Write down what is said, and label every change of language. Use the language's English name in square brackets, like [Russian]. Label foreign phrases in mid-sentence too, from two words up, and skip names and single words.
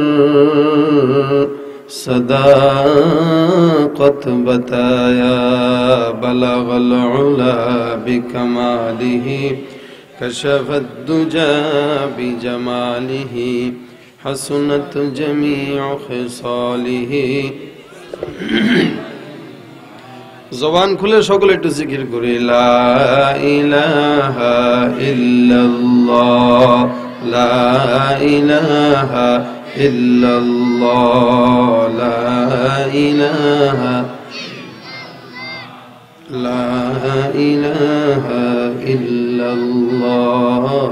[Urdu] صداقت بتایا [Arabic] بلغ العلا بکمالہ کشف الدجى بجمالہ حسنت جمیع خصالہ. [Bangla] জবান খুলে সকলে একটু জিকির করে [Arabic] لا إله إلا الله لا إله إلا الله لا إله لا إله إلا الله